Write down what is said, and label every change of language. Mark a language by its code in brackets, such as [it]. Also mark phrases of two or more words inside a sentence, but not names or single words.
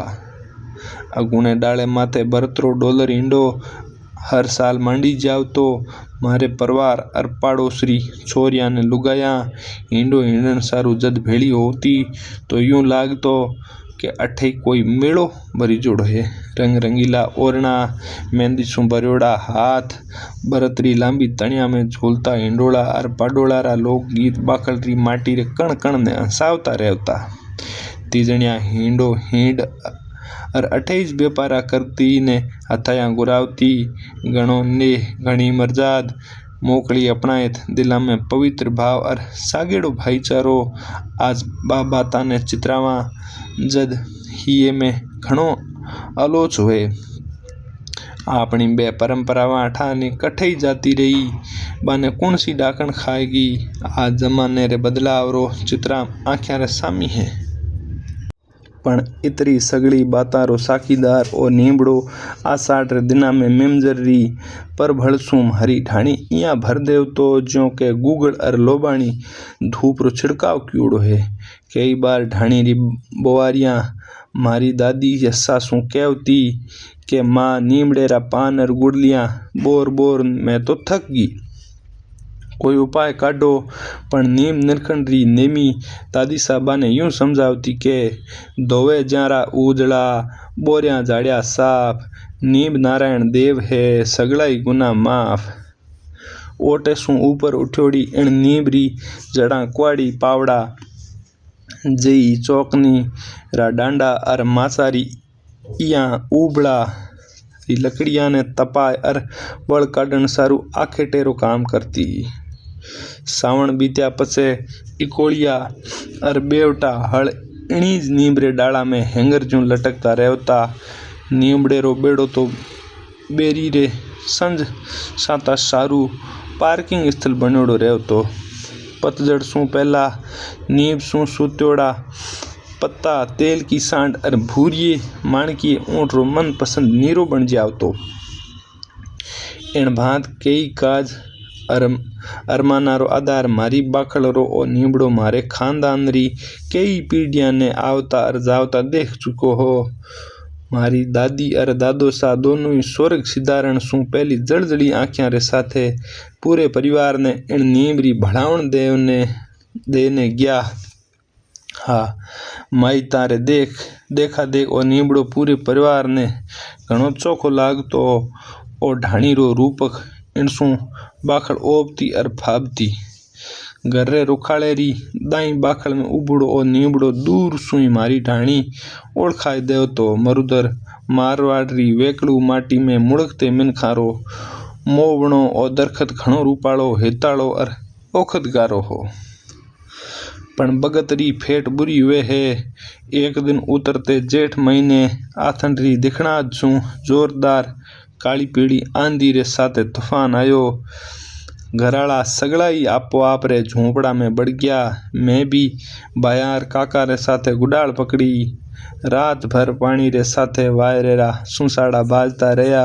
[raj] अगुणे डाले माथे बरतरो डॉलर हिंडो हर साल मांडी जाव तो मारे परिवार और पाड़ोसरी छोरिया ने लुगाया हिंडो हिंडन सारू जद भेड़ी होती तो यूं लागतो कि अठे कोई मेड़ो भरी जोड़ो है। रंग रंगीला ओरना मेहंदी सु भरियोड़ा हाथ बरतरी लांबी तणिया में झूलता हिंडोला और पाडोला रा लोक गीत बाखल री माटी रे कण कण ने हंसावता रहता। तीजणिया हिंडो हिंड और अठेज व्यापारा करती ने हथाया गुरावती गणों ने घणी मर्जाद मोकली अपनायत दिला में पवित्र भाव और सागेड़ो भाईचारो आज बाता ने चित्रावा जद हिये में घणो आलोच हुए। अपनी बे परंपरावां अठानी कठई जाती रही बाने कौन सी डाकण खाएगी। आज जमाने रे बदलाव रो चित्रा आँख्या रे सामी है। पण इतरी सगली बातां रो साकीदार ओ नीमड़ो आषाढ़ रे दिना में मेमजर री पर भड़सूं मारी ढाणी इया भर देव तो ज्यों के गूगल अर लोबाणी धूप रो छिड़काव कियोड़ो है। कई बार ढाणी री बोवारियां मारी दादी या सासू कहती के माँ नीमड़े रा पान अर गुड़लियां बोर बोर मैं तो थक गई, कोई उपाय काढो। पण नीम निरखंड री नेमी दादी साहबा ने यूं समझावती के दोवे ज्यारा उजड़ा बोरिया जाड़िया साफ, नीम नारायण देव है सगलाई गुना माफ। ओटे सू ऊपर उठ्योड़ी इन नीम री जड़ा कुआड़ी पावड़ा जई चौकनी रा डांडा अर मासारी इया उबड़ा री लकड़िया ने तपाय अर बळ काढण सारू आखे टेरो काम करती। सावण बीत्या पछे इकोलिया अर बेवटा हळ इणी ज नीम रे डाला में हेंगर ज्यों लटकता रहता। नीमड़े रो बेड़ो तो बेरी रे संज साता सारू पार्किंग स्थल बन्योड़ो रहतो। पतझड़ सू पहला नीम सू सुत्योड़ा पत्ता तेल की सांड अर भूरिये माणकीय ऊंट रो मन पसंद नीरो बन जावतो। इन भांत कई काज अरमाना रो आधार मारी बाखल रो ओ नीमड़ो मारे खानदान री कई पीढ़ियां ने आवता अर जावता देख चुको हो। मारी दादी अर दादो सा दोनों ही स्वर्ग सिधारण सू पहली जलजली आँखियां रे साथे पूरे परिवार ने इन नीम री भड़ावण देने गया। हाँ माई तारे देखा देख ओ नीमड़ो पूरे परिवार ने घणो चोखो लागतो। ओ ढाणी रो रूपक इनसू बाखल ओपती अर फाबती। घर रे रुखाड़े री दाई बाखल में उबड़ो ओ नीमड़ो दूर सुई मारी ढाणी ओळखाय देवतो। मरुदर मारवाड़ री वेकड़ू माटी में मुड़कते मिनखां रो मोवणो ओ दरखत घणो रूपाळो हेताळो अर ओखदगारो हो। पण बगत री फेट बुरी हुए है। एक दिन उतरते जेठ महीने आथन री दिखणाद सू जोरदार काली पीड़ी आंधी रे साथे तूफान आयो। घराड़ा सगला ही आपो आप रे झोंपड़ा में बढ़ गया। मैं भी बायार काका रे साथे गुडाल पकड़ी। रात भर पानी रे साथे वायरेरा सुसाड़ा बाजता रहा।